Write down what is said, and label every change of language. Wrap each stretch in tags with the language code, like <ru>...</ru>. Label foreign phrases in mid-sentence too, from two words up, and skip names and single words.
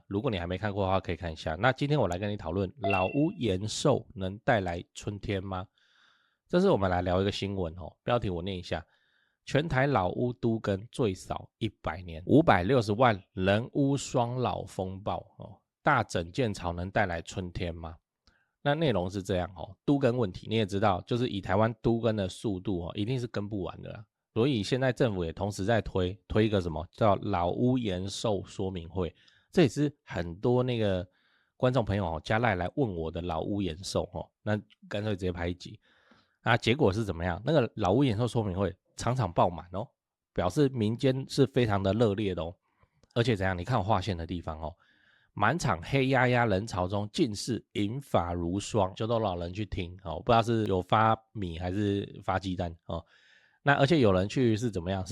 <zh>如果你還沒看過的話，可以看一下。那今天我來跟你討論老屋延壽能帶來春天嗎？這是我們來聊一個新聞標題我念一下：全台老屋都更最少100年，560萬人屋雙老風暴大整建潮能帶來春天嗎？那內容是这樣都更問題你也知道，就是以台灣都更的速度一定是跟不完的啦。所以现在政府也同时在推一個什麼叫老屋延壽說明會，這也是很多那個觀眾朋友加賴來問我的老屋延壽那乾脆直接拍一集結果是怎麼樣？那個老屋延壽說明會場場爆滿表示民間是非常的熱烈的而且怎樣？你看我劃線的地方滿場黑壓壓人潮中盡是銀髮如霜，就都老人去聽不知道是有發米還是發雞蛋那而且有人去是怎麼樣？</zh>